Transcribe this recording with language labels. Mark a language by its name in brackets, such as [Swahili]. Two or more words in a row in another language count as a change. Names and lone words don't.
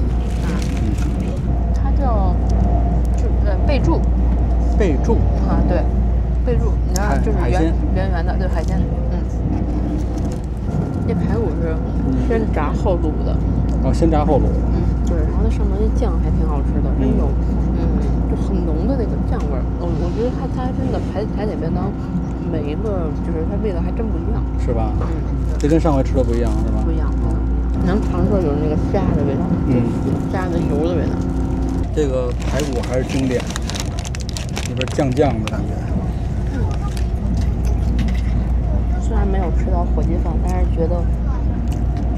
[Chinese] 它叫貝柱。貝柱。對，貝柱，你看就是圓圓的，對，海鮮。這排骨是先炸後滷的。先炸後滷。對，然後它上面的醬還挺好吃的，那種就很濃的那個醬味兒。我覺得它真的台鐵便當每一個就是它味道還真不一樣，是吧？這跟上回吃的不一樣，是吧？不一樣，能嘗出有那個蝦的味道，蝦的油的味道。這個排骨還是經典，有點醬的感覺。雖然沒有吃到火雞飯，但是覺得